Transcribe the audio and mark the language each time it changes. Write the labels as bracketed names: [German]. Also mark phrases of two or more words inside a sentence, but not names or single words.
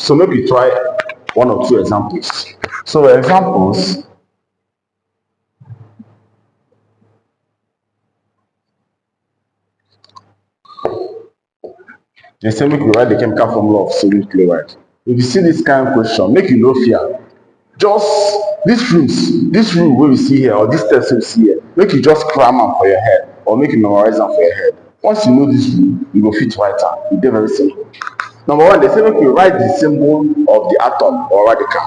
[Nigerian Pidgin] So make we try one or two examples. So examples, they say make we write the chemical formula of sodium chloride. If you see this kind of question, make you no fear. Just this rule wey we see here, or dis text wey we see here, make you just cram am for your head or make you memorize am for your head. Once you know dis rule, you go fit write am. E dey very simple. Number one, they say make you write the symbol of the atom or radical.